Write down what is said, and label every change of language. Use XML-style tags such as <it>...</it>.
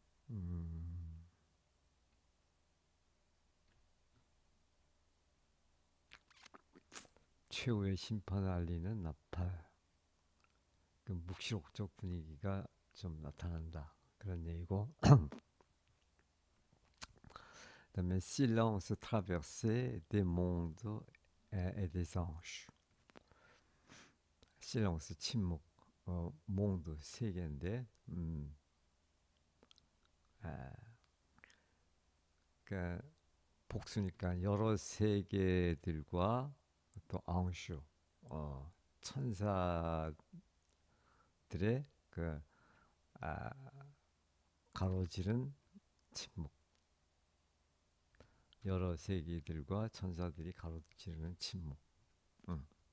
<ko>음, 최후의 심판을 알리는 나팔, 그 묵시록적 분위기가 좀 나타난다 그런 얘기고. 그다음에</ko> <fr>silence traversé des mondes et des anges.</fr> <ko>silence 침묵, monde 세계인데, 아, 그러니까 복수니까 여러 세계들과 또 앙슈, 천사들의 그 아, 가로지른 침묵, 여러 세계들과 천사들이 가로지르는 침묵. 음.</ko>